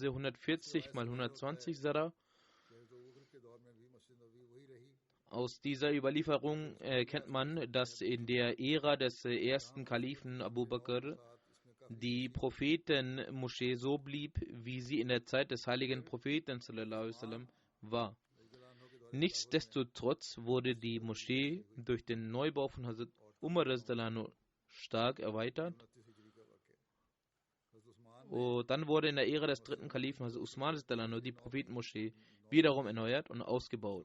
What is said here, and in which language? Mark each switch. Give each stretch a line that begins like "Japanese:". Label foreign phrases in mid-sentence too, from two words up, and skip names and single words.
German: 140 mal 120 Sara. Aus dieser Überlieferung erkennt man, dass in der Ära des ersten Kalifen Abu Bakr die Prophetenmoschee so blieb, wie sie in der Zeit des heiligen Propheten
Arabic: صلى الله عليه وسلم
German: war. Nichtsdestotrotz wurde die Moschee durch den Neubau von Hazrat Umar stark erweitert. Und dann wurde in der Ära des dritten Kalifen Hazrat Usman die Prophetenmoschee wiederum erneuert und ausgebaut.